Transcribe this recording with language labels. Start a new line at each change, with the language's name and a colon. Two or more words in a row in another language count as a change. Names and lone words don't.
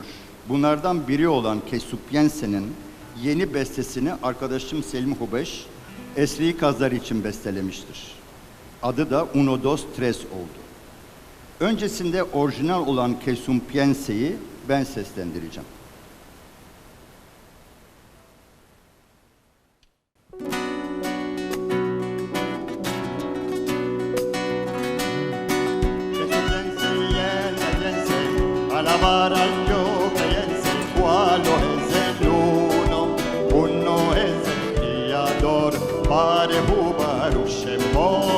Turkish: Bunlardan biri olan Kesupiense'nin yeni bestesini arkadaşım Selim Hubeş, Esri Kazlar için bestelemiştir. Adı da Uno Dos Tres oldu. Öncesinde orijinal olan Kesupiense'yi ben seslendireceğim.
Ladino: Alabar al Dios que es el cual es el uno es el Criador,
Hebrew: Barehu Baruch Shemo.